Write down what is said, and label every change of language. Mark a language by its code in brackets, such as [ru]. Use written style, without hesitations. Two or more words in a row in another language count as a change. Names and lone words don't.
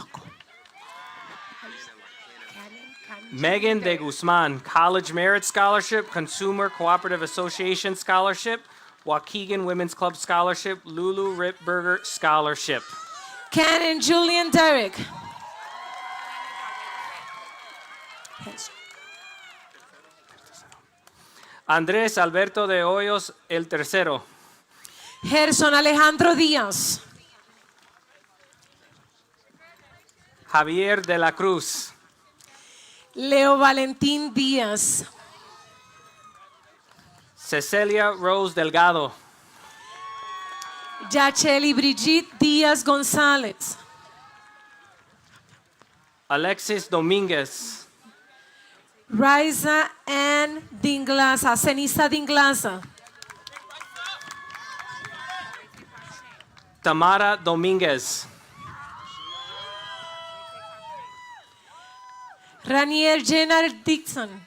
[en] Megan de Guzman, College Merit Scholarship, Consumer Cooperative Association Scholarship, Waukegan Women's Club Scholarship, Lulu Ripberger Scholarship. Ken and Julian Derrick. Andrés Alberto de Hoyos el Tercero. Gerson Alejandro Díaz. Javier de la Cruz. Leo Valentín Díaz. Cecilia Rose Delgado. Yacheli Brigitte Díaz González. Alexis Domínguez. Raiza Ann Dinglaza, Cenisa Dinglaza. Tamara Domínguez. Ranier Jenner Dixon.